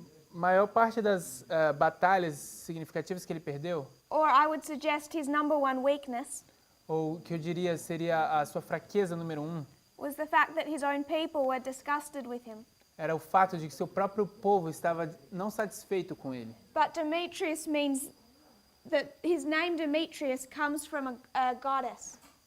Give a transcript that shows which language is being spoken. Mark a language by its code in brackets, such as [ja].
[pt] Maior parte das batalhas significativas que ele perdeu, [en] Or I would suggest his number 1 weakness [pt] ou que eu diria seria a sua fraqueza número 1, [en] was the fact that his own people were disgusted with him. [pt] era o fato de que seu próprio povo estava não satisfeito com ele. [en] But Demetrius means that his name Demetrius comes from a goddess.